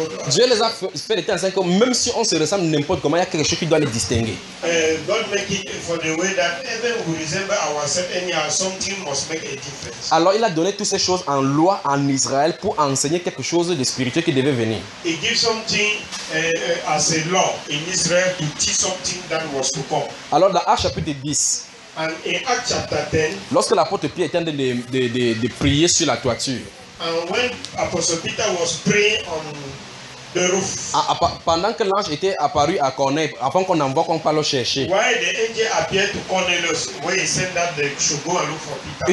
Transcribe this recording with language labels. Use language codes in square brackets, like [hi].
[fr] Dieu les a fait des tensions que même si on se ressemble n'importe comment, il y a quelque chose qui doit les distinguer. [en] God make it for the way that even we resemble ourselves anyhow, something must make a difference. [fr] Alors il a donné toutes ces choses en loi en Israël pour enseigner quelque chose de spirituel qui devait venir. [en] He gives something as a law in Israel to teach something that was to come. [fr] Alors dans Acts chapitre 10. [en] And in Acts chapter 10, [fr] lorsque l'apôtre Pierre était en train de prier sur la toiture, [en] and when Apostle Peter was praying on the roof, [fr] pendant que l'ange était apparu à Cornelius, avant qu'on envoie qu'on parle le chercher, [en] why the angel appeared to Cornelius, where he said that they should go and look for Peter.